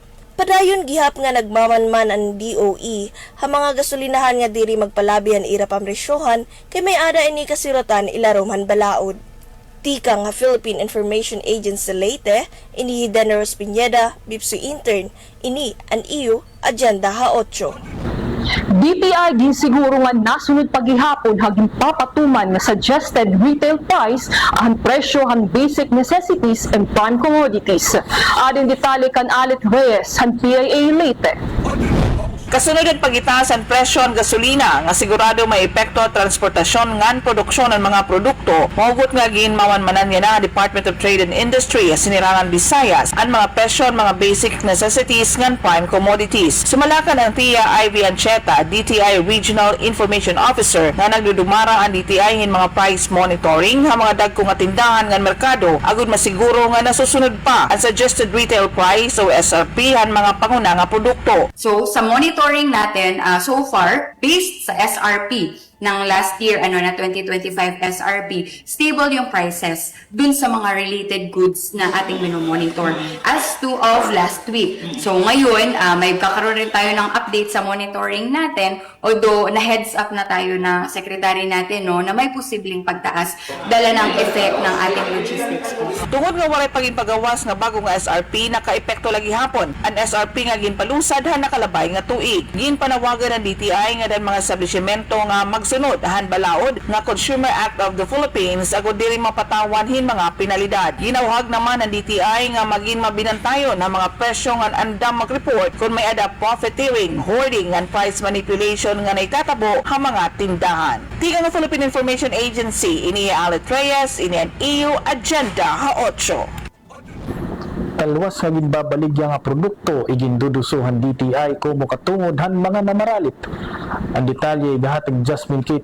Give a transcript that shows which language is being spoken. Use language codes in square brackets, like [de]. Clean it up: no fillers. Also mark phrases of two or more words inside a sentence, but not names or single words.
[war] Padayon gihap nga nagmamanman ang DOE ha mga gasolinahan nga diri magpalabihan ira pamresyohan kay may ada ini kasirotan ilaruman balaod. Tika nga Philippine Information Agency Leyte, ini Dennis Pineda, Bipso Intern, ini ang iyo Agenda ha 8. DTI ginsiguro nga nasunod paghihapon haging papatuman nga [en] suggested retail price [war] ang presyo ang [en] basic necessities and prime commodities. [war] Adin detalye kan Alit Reyes han PIA Leyte. Kasunod ang pagitaas ang presyo ang gasolina nga sigurado may epekto at transportasyon ngan produksyon ng mga produkto. Mahugot nga ginmawanmanan niya na Department of Trade and Industry Sinirangan Visayas ang mga presyo ang mga [en] basic necessities [war] ngan [en] prime commodities. [war] Sumalakan ang Tia Ivy Ancheta, DTI Regional Information Officer nga nagdudumara ang DTI hin mga [en] price monitoring [war] ha mga dagkong tindahan ngan merkado agud masiguro nga nasusunod pa ang [en] suggested retail price [war] o SRP han mga panguna nga produkto. [tl] So sa monitoring natin, [en] so far, [tl] based sa SRP ng [en] last year, [tl] na 2025 SRP, stable yung prices dun sa mga [en] related goods [tl] na ating minomonitor [en] as to of last week. [tl] So ngayon, may kakaroon rin tayo ng update sa monitoring natin, although na- [en] heads up [tl] na tayo na secretary natin na may posibleng pagtaas dala ng effect ng ating [en] logistics cost. [war] Tungod nga walay pagipagawas nga bago nga SRP, naka-epekto lagi hapon. Ang SRP nga ginpalusad ha nakalabay nga tuig. Ginpanawagan ng DTI nga dan mga establishmento nga magsunod han balaod nga Consumer Act of the Philippines agud diri mapatawan hin mga penalidad. Ginawhag naman ng DTI nga maging mabinantayon ang mga presyo nga andam mag-report kung may ada [en] profiteering, hoarding and price manipulation [war] nga naitatabo ha mga tindahan. Tika nga Philippine Information Agency, ini Alit Reyes, ini ang EU Agenda ha 8. Talwas nga ginbabaligya nga produkto igindudusuhan DTI kumo katungod han mga mamaralit. Ang detalye gahatag Jasmine K.